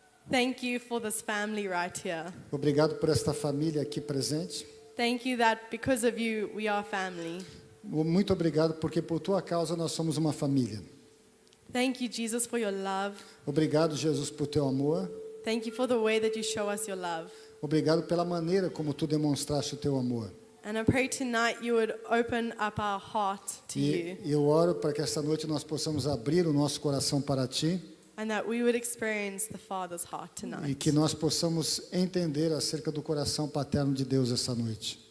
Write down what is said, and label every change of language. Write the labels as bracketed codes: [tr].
[en] thank you for this family right here. [pt] obrigado por esta família aqui presente. [en] Thank you that because of you, we are family. [pt] Muito obrigado porque por tua causa nós somos uma família. [en] Thank you, Jesus, for your love. [pt] Obrigado, Jesus, por teu amor. [en] Thank you for the way that you show us your love. [pt] Obrigado pela maneira como tu demonstraste o teu amor. [en] And I pray tonight you would open up our heart to you, [pt] E eu oro para que esta noite nós possamos abrir o nosso coração para ti [en] and that we would experience the Father's heart [pt] e [en] tonight. [pt] que nós possamos entender acerca do coração paterno de Deus essa noite.